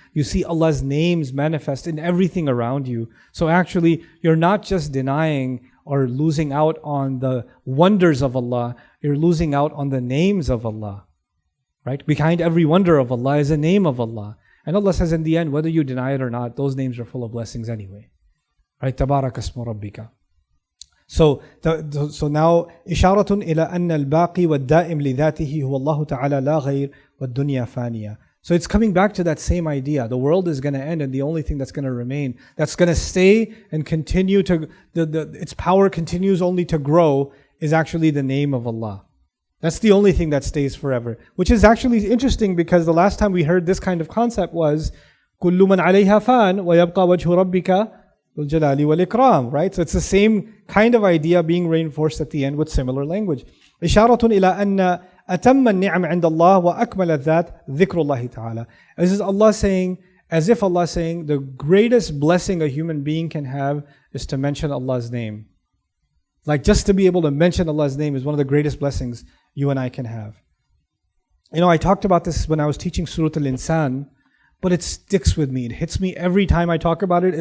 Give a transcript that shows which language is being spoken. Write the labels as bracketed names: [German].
[English] You see Allah's names manifest in everything around you. So actually, you're not just denying or losing out on the wonders of Allah. You're losing out on the names of Allah. Right? Behind every wonder of Allah is a name of Allah. And Allah says in the end, whether you deny it or not, those names are full of blessings anyway. Right? [Arabic] Tabarak asmu Rabbika. [English] So now, [Arabic] إشارة إلى أن الباقي والدائم لذاته هو الله تعالى لا غير والدنيا فانية. [English] So it's coming back to that same idea. The world is going to end, and the only thing that's going to remain, that's going to stay and continue to, its power continues only to grow, is actually the name of Allah. That's the only thing that stays forever. Which is actually interesting because the last time we heard this kind of concept was [Arabic] كُلُّ مَنْ عَلَيْهَا فَانٍ وَيَبْقَى وَجْهُ رَبِّكَ ذُو الْجَلَالِ وَالْإِكْرَامِ. [English] Right? So it's the same kind of idea being reinforced at the end with similar language. [Arabic] إشارة إلى أن أتم النعم عند الله وأكمل الذات ذكر الله تعالى. [English] This is Allah saying, as if Allah saying, the greatest blessing a human being can have is to mention Allah's name. Like just to be able to mention Allah's name is one of the greatest blessings you and I can have. I talked about this when I was teaching Surat Al-Ihsan, but it sticks with me. It hits me every time I talk about it.